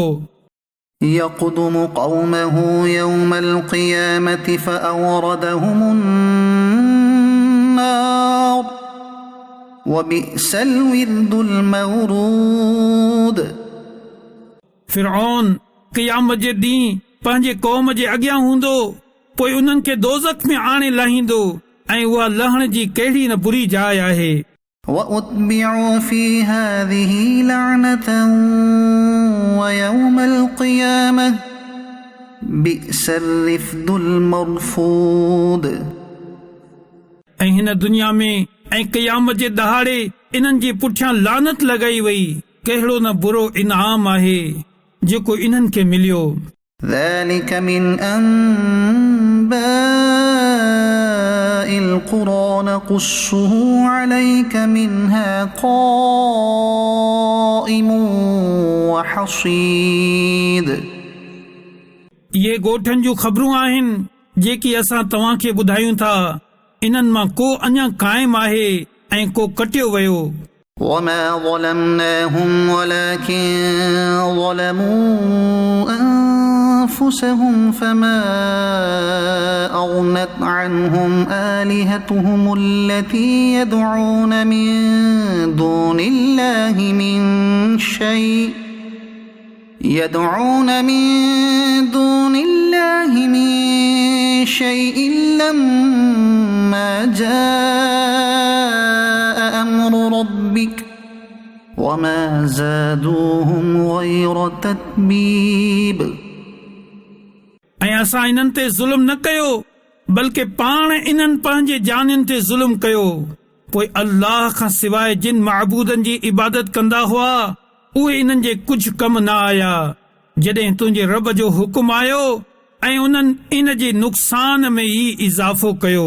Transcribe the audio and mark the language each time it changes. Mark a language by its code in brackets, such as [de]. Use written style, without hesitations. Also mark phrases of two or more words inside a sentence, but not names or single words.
[ar] يقدم قومه يوم القيامة فأوردهم النار وبئس الورد المورود. [sd] फिरौन क़यामत जे ॾींहुं पंहिंजे क़ौम जे अॻियां हूंदो, पोइ उन्हनि खे दोज़ख में आणे लाहींदो ऐं उहा लहण जी कहिड़ी न बुरी जाइ आहे. [ar] وأتبعوا في هذه لعنة ويوم القيامة بئس الرفد المرفود. [sd] ऐं हिन दुनिया में ऐं क़यामत जे दहाड़े इन्हनि जे पुठियां लानत लॻाई वई. कहिड़ो न बुरो इनाम आहे जेको इन्हनि खे मिलियो. [ar] ذلك من أنباء القرى نقصه عليك منها قائم وحصيد. [sd] इहे ॻोठनि जूं ख़बरूं आहिनि जेकी असां तव्हांखे ॿुधायूं था. इन्हनि मां को अञा क़ाइम आहे ऐं को कटियो वियो. [ar] وما ظلمناهم ولكن ظلموا أنفسهم فما أغنت عنهم آلهتهم التي يدعون من دون الله من شيء لما جاء أمر ربك وما زادوهم غير تتبيب. [sd] ऐं असां इन्हनि ते ज़ुल्म न कयो, बल्कि पाण इन्हनि पंहिंजे जानियुनि ते ज़ुल्म कयो. पोइ अल्लाह खां सवाइ जिन महबूदनि जी इबादत कंदा हुआ उहे इन्हनि जे कुझु कम न आया. जॾहिं तुंहिंजे रब जो हुकुम आयो ऐं उन्हनि इन जे नुक़सान में ई इज़ाफ़ो कयो.